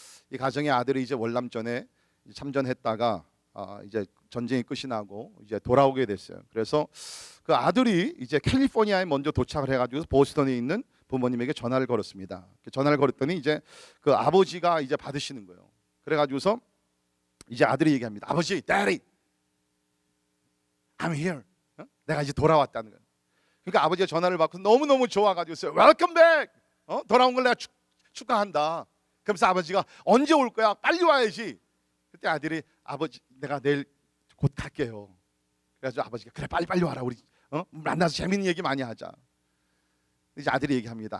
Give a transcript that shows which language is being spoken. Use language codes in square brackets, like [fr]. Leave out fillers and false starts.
[ko] 이 가정의 아들이 이제 월남전에 참전했다가 이제 전쟁이 끝이 나고 이제 돌아오게 됐어요. 그래서 그 아들이 이제 캘리포니아에 먼저 도착을 해가지고 보스턴에 있는 부모님에게 전화를 걸었습니다. 전화를 걸었더니 이제 그 아버지가 이제 받으시는 거예요. 그래가지고서 이제 아들이 얘기합니다. [en] 아버지, Daddy, I'm here. [ko] 내가 이제 돌아왔다는 거예요. 그러니까 아버지가 전화를 받고 너무너무 좋아가지고 [en] Welcome back. [ko] 돌아온 걸 내가 축하한다. 그러면서 아버지가 언제 올 거야? 빨리 와야지. 그때 아들이 아버지, 내가 내일 곧 갈게요. 그래가지고 아버지가 그래 빨리 와라. 우리 만나서 재밌는 얘기 많이 하자. 이제 아들이 얘기합니다.